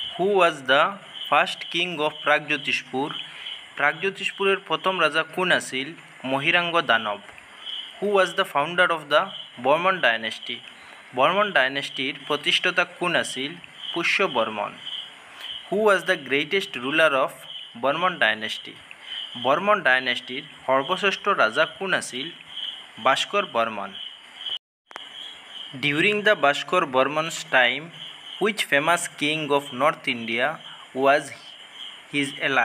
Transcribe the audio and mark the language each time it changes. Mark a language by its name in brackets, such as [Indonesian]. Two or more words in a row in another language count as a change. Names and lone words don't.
[English] Who was the first king of Pragjyotishpur? [Assamese] প্ৰাগজ্যোতিষপুৰৰ প্ৰথম ৰাজা কোন আছিল? [English] মহিৰাংগ দানৱ। Who was the founder of the Barman dynasty? Barman dynasty [Assamese] প্ৰতিষ্ঠাতা কোন আছিল? [English] পুষ্য বৰ্মন। Who was the greatest ruler of Barman dynasty? Barman dynasty [Assamese] সৰ্বশ্ৰেষ্ঠ ৰাজা কোন আছিল? ভাস্কৰ বৰ্মন। [English] During the Bhaskar Barman's time, which famous king of North India was his ally?